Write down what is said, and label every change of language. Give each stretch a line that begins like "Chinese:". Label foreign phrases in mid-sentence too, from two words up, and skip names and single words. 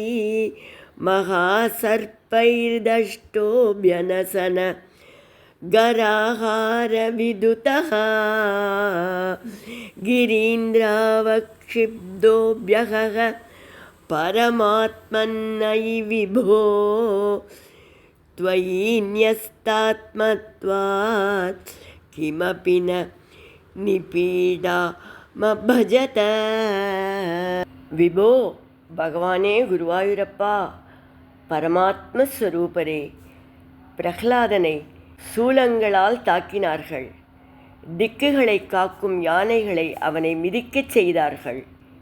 Sanskrit: महासर्पैर्दष्टोऽप्यनशन कराहार विधुतः. गिरीन्द्रावक्षिप्तोऽप्यहः परमात्मन्नै विभो. त्वयि न्यस्तात्मत्वात् किमपि न निपीडामभजत.
Tamil: விபோ பகவானே குருவாயூரப்பா, பரமாத்மஸ்வரூபரே, பிரஹ்லாதனை சூலங்களால் தாக்கினார்கள். திக்குகளை காக்கும் யானைகளை அவனை மிதிக்கச் செய்தார்கள்.